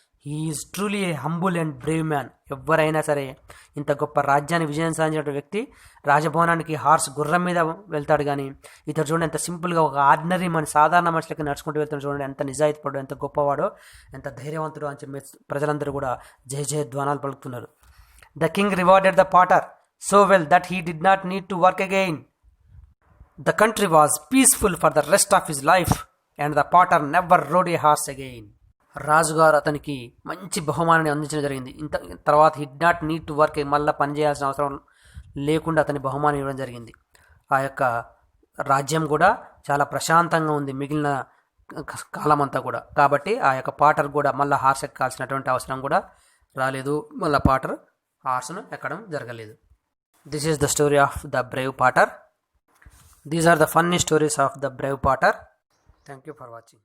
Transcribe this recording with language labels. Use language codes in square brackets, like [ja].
[en] He is truly a humble and brave man. [te] ఎవరైనా సరే ఇంత గొప్ప రాజ్యాన్ని విజయం సాధించిన వ్యక్తి రాజభవనానికి హార్స్ గుర్రం మీద వెళ్తాడు, కానీ ఇతడు చూడండి ఎంత సింపుల్గా ఒక ఆర్డినరీ సాధారణ మనుషులకి నడుచుకుంటూ వెళ్తాడు. చూడండి ఎంత నిజాయితీపడు, ఎంత గొప్పవాడో, ఎంత ధైర్యవంతుడు అని చెప్పి ప్రజలందరూ కూడా జయ జయధ్వానాలు పలుకుతున్నారు. [en] The king rewarded the potter so well that he did not need to work again. The country was peaceful for the rest of his life and the potter never rode a horse again. [te] రాజుగారు అతనికి మంచి బహుమానాన్ని అందించడం జరిగింది. ఇంత తర్వాత [en] hid not need to work, [te] మళ్ళీ పని చేయాల్సిన అవసరం లేకుండా అతని బహుమానం ఇవ్వడం జరిగింది. ఆ యొక్క రాజ్యం కూడా చాలా ప్రశాంతంగా ఉంది మిగిలిన కాలం అంతా కూడా. కాబట్టి ఆ యొక్క పాటర్ కూడా మళ్ళీ హార్స్ ఎక్కాల్సినటువంటి అవసరం కూడా రాలేదు. మళ్ళీ పాటర్ హార్స్ను ఎక్కడం జరగలేదు. [en] This is the story of the brave potter. These are the funny stories of the brave potter. Thank you for watching.